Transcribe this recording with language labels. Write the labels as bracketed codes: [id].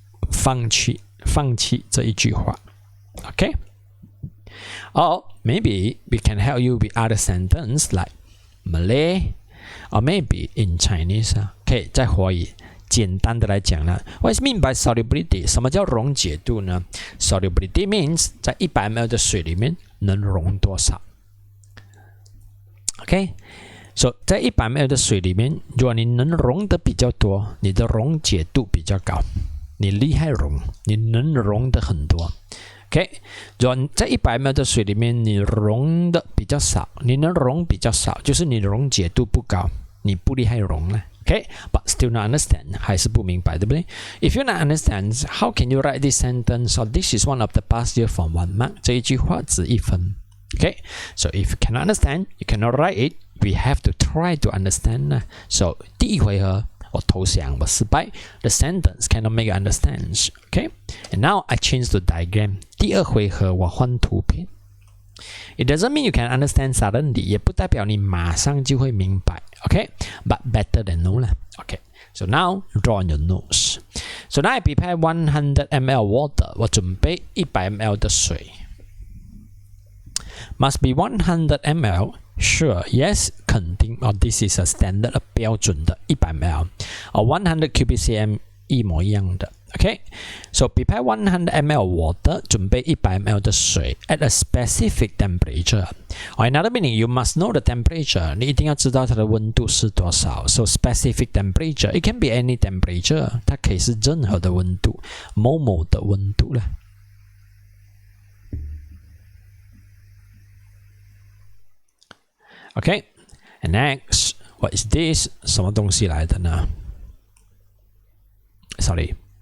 [zh] 放弃这一句话。Okay? [en] Or maybe we can help you with other sentence like Malay, or maybe in Chinese. Okay, [zh] 在华语简单的来讲呢 [en] ，What is mean by solubility? [zh] 什么叫溶解度呢 ？ [en] Solubility means [zh] 在100 ml 的水里面能溶多少 ？Okay, so 在100 ml 的水里面，如果你能溶的比较多，你的溶解度比较高，你厉害溶，你能溶的很多。 Okay, 如果在100 ml 的水里面，你溶的比较少，你能溶比较少，就是你的溶解度不高，你不厉害溶了。 [en] Okay, but still not understand， [zh] 还是不明白，对不对 [en] ？If you not understand, how can you write this sentence? Or this is one of the past year from 1 mark。 [zh] 这一句话值1分。 [en] Okay, so if you cannot understand, you cannot write it. We have to try to understand. [zh] So 第一回合。我投降，我失败。 [en] The sentence cannot make you understand. Okay? And now I change the diagram. [zh] 第二回合我换图片。 [en] It doesn't mean you can understand suddenly. [zh] 也不代表你马上就会明白。 [en] Okay? But better than no 啦。Okay? So now draw on your notes. So now I prepare 100 ml water. [zh] 我准备100 ml 的水。 [en] Must be 100 ml. Sure, yes, 肯定。 This is a standard [zh] 标准的 [en] 100 ml. [zh] 100 cubic cm 一模一样的。 [en] Okay, so prepare 100 ml water. [zh] 准备100 ml 的水 [en] at a specific temperature. Or another meaning, you must know the temperature. [zh] 你一定要知道它的温度是多少。 [en] So specific temperature, it can be any temperature. [zh] 它可以是任何的温度，某某的温度啦。 [en] Okay, and next, what is this? [zh] 什么东西来的呢 ？ [en] Sorry.